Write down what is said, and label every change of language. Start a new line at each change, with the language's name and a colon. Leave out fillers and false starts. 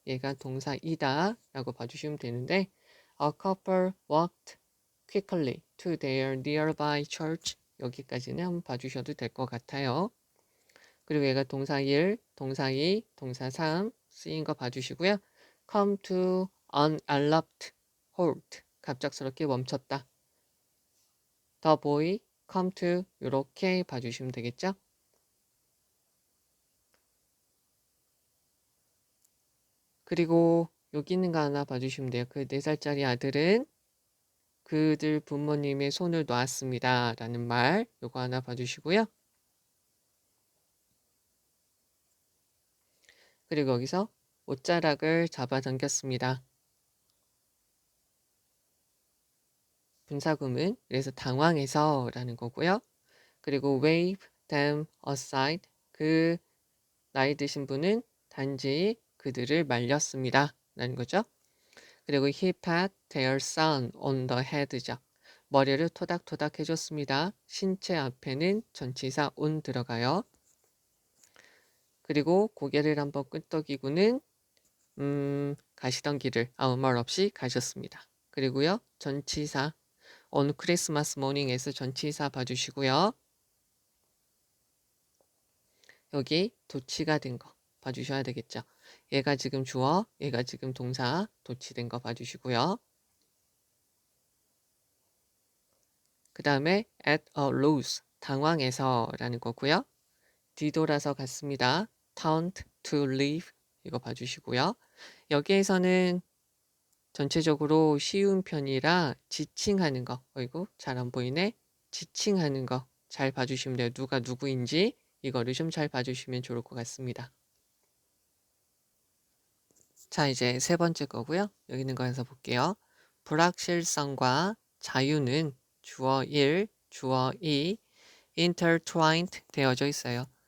Korean: 얘가 동사이다 라고 봐주시면 되는데
English: A couple walked quickly to their nearby church
Korean: 여기까지는 한번 봐주셔도 될 것 같아요. 그리고 얘가 동사 1, 동사 2, 동사 3 쓰인 거 봐주시고요.
English: Come to an abrupt halt
Korean: 갑작스럽게 멈췄다.
English: The boy come to
Korean: 이렇게 봐주시면 되겠죠. 그리고 여기 있는 거 하나 봐주시면 돼요. 그 4살짜리 아들은 그들 부모님의 손을 놨습니다. 라는 말 요거 하나 봐주시고요. 그리고 여기서 옷자락을 잡아당겼습니다. 분사구문, 그래서 당황해서 라는 거고요. 그리고
English: wave them aside,
Korean: 그 나이 드신 분은 단지 그들을 말렸습니다 라는 거죠. 그리고
English: he pat their son on the head죠.
Korean: 머리를 토닥토닥 해줬습니다. 신체 앞에는 전치사 on 들어가요. 그리고 고개를 한번 끄덕이고는 가시던 길을 아무 말 없이 가셨습니다. 그리고요, 전치사
English: on Christmas morning
Korean: 에서 전치사 봐주시고요. 여기 도치가 된 거 봐주셔야 되겠죠. 얘가 지금 주어, 얘가 지금 동사, 도치된 거 봐주시고요. 그 다음에
English: at a loss,
Korean: 당황해서 라는 거고요. 뒤돌아서 갔습니다.
English: turned to leave,
Korean: 이거 봐주시고요. 여기에서는 전체적으로 쉬운 편이라 지칭하는 거, 어이구 잘 안 보이네. 지칭하는 거 잘 봐주시면 돼요. 누가 누구인지 이거를 좀 잘 봐주시면 좋을 것 같습니다. 자, 이제 세 번째 거고요. 여기 있는 거에서 볼게요. 불확실성과 자유는 주어 1, 주어 2, intertwined 되어져 있어요.